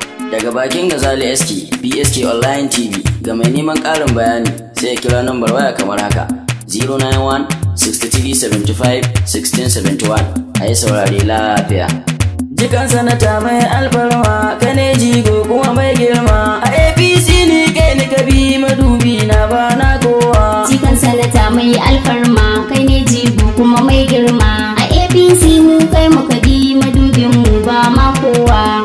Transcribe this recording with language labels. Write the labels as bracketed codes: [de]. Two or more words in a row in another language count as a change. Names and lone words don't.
[ha] Daga bakin Gazali S K, B S K Online T V. Ga mai neman ƙarin bayani, sai ya kira nambar waya kamar haka, [en] zero nine one, six three seventy five, sixteen seventy one. [ha] A yi saurare lafiya. Jikan sanata mai alfarma, ka ne jigo kuma mai girma. A A P C ni kai ni ka bi, madubi na ba na kowa. Jikan sanata mai alfarma, kai ne jigo kuma mai girma. A A P C mu kai muka bi, madubin mu ba ma kowa.